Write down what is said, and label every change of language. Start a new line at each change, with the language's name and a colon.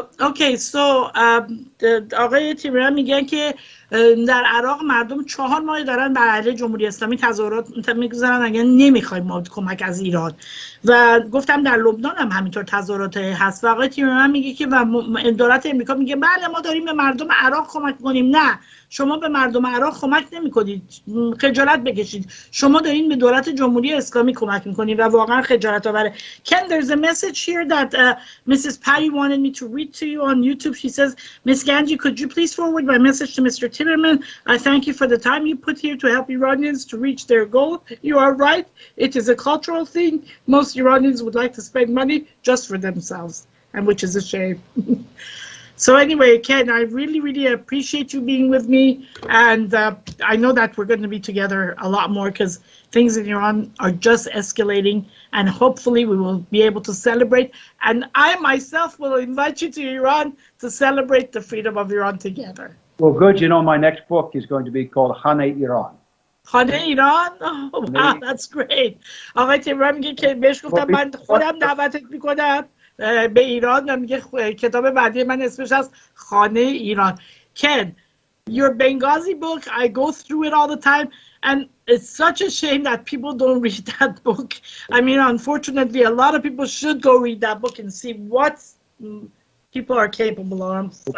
English: Okay, so
Persian: آقای تیمرمن میگن که در عراق مردم 4 ماه دارن بر علیه جمهوری اسلامی تظاهرات میگذارن اگه نمیخوایم ما کمک از ایران، و گفتم در لبنان هم همینطور تظاهرات هست. و آقای تیمرمن میگه که و دولت امریکا میگه بله ما داریم به مردم عراق کمک کنیم. نه، شما به مردم عراق کمک نمیکنید، خجالت بکشید. شما دارین به دولت جمهوری اسلامی کمک میکنید و واقعا خجالت آوره.
English: Ken, there's a message here that Mrs. Patty wanted me to read to you on YouTube. She says, Ms. Ganji, could you please forward my message to Mr. Timmerman? I thank you for the time you put here to help Iranians to reach their goal. You are right. It is a cultural thing. Most Iranians would like to spend money just for themselves, and which is a shame. So anyway, Ken, I really appreciate you being with me, and I know that we're going to be together a lot more because things in Iran are just escalating, and hopefully we will be able to celebrate. And I myself will invite you to Iran to celebrate the freedom of Iran together. Well, good. You know, my next book is going to be called Hane Iran.
Persian: خانه ایران.
English: Wow, that's great.
Persian: آقای تیمور میگه که بهش گفتم من خودم دعوتت میکنم به ایران و میگه کتاب بعدی من اسمش هست خانه ایران.
English: Ken, your Benghazi book, I go through it all the time and it's such a shame that people don't read that book. I mean, unfortunately, a lot of people should go read that book and see what people are capable of.